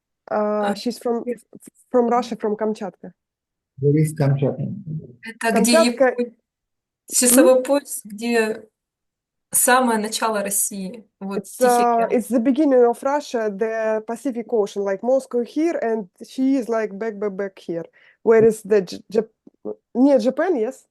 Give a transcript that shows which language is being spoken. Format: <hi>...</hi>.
<en>She's from Russia, from Камчатка. Where is Kamchatka?</en> <ru>Это где Камчатка. Япония, часовой пояс, где самое начало России. Вот Тихий океан.</ru> <en>It's the beginning of Russia, the Pacific Ocean, like Moscow here, and she is like back here. Where is the</en> <ru>Нет,</ru> <en>Japan, yes?</en>